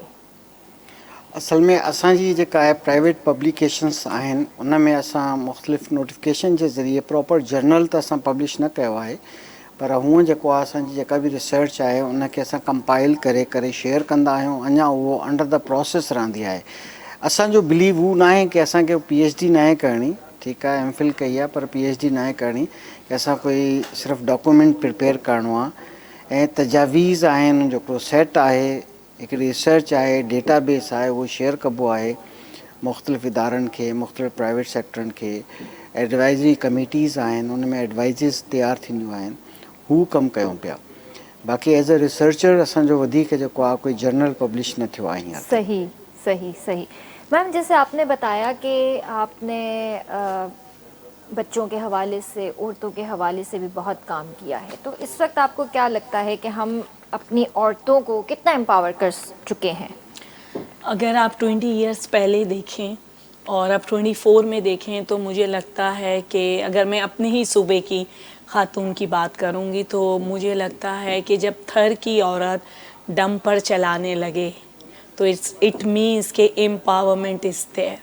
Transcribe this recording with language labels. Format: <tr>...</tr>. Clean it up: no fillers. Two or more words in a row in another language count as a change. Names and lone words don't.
<sd>असल में असांजी जेका आहे</sd> <en>private publications</en> <sd>आहिनि, उन में असां मुख़्तलिफ़ नोटिफिकेशन जे ज़रिए</sd> <en>proper journal</en> <sd>त असां पब्लिश न कयो आहे, पर हूअं जेको आहे असांजी जेका बि रिसर्च आहे उनखे असां कंपाइल करे शेयर कंदा आहियूं। अञा उहो</sd> <en>under the process</en> <sd>रहंदी आहे। असांजो बिलीव हू न आहे कि असांखे PhD न आहे करणी, ठीकु आहे, MPhil कई आहे, पर PhD न आहे करणी, कि असां कोई सिर्फ़ु</sd> <en>document prepare</en> <sd>करिणो आहे। ऐं तजावीज़ आहिनि, जेको सेट आहे ایک ریسرچ आहे,</sd> <en>data base</en> <sd>आहे, उहो शेयर कबो आहे मुख़्तलिफ़ इदारनि खे, मुख़्तलिफ़ प्राइवेट सेक्टरनि खे.</sd> <en>advisory committees</en> <sd>आहिनि, उन में एडवाइज़िस तयारु थींदियूं आहिनि, हू कमु कयूं पिया. बाक़ी</sd> <en>as a researcher</en> <sd>असांजो वधीक जेको आहे कोई जर्नल पब्लिश न थियो आहे हींअर. सही सही सही.</sd> <ur>میم جیسے آپ نے بتایا کہ آپ نے بچوں کے حوالے سے، عورتوں کے حوالے سے بھی بہت کام کیا ہے، تو اس وقت آپ کو کیا لگتا ہے کہ ہم اپنی عورتوں کو کتنا ایمپاور کر چکے ہیں? اگر آپ 20 ایئرز پہلے دیکھیں اور اب 24 میں دیکھیں تو مجھے لگتا ہے کہ اگر میں اپنے ہی صوبے کی خاتون کی بات کروں گی تو مجھے لگتا ہے کہ جب تھر کی عورت ڈمپر چلانے لگے تو</ur> <en>it means</en> <ur>के</ur> <en>empowerment is there.</en>